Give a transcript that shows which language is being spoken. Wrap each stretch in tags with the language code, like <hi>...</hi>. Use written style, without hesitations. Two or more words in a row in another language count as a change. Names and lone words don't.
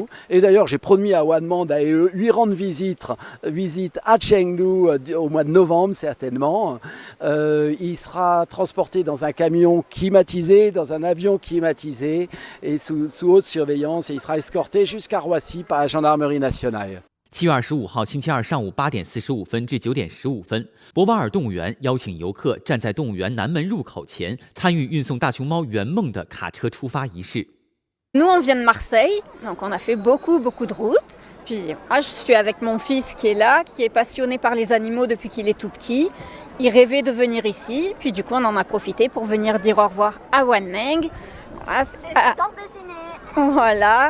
<fr>Et d'ailleurs, j'ai promis à Yuanman d'aller lui rendre visite à Chengdu au mois de novembre certainement. Il sera transporté dans un camion climatisé, dans un avion climatisé et sous haute surveillance, et il sera escorté jusqu'à Roissy par la gendarmerie nationale.</fr> <zh>7 月25号星期二上午8点45分至9点15分，博瓦尔动物园邀请游客站在动物园南门入口前，参与运送大熊猫圆梦的卡车出发仪式。</zh> <fr>Nous, on vient de Marseille, donc on a fait beaucoup de routes. Puis moi, je suis avec mon fils qui est là, qui est passionné par les animaux depuis qu'il est tout petit. Il rêvait de venir ici, puis du coup, on en a profité pour venir dire au revoir à Yuanman. Voilà.</fr>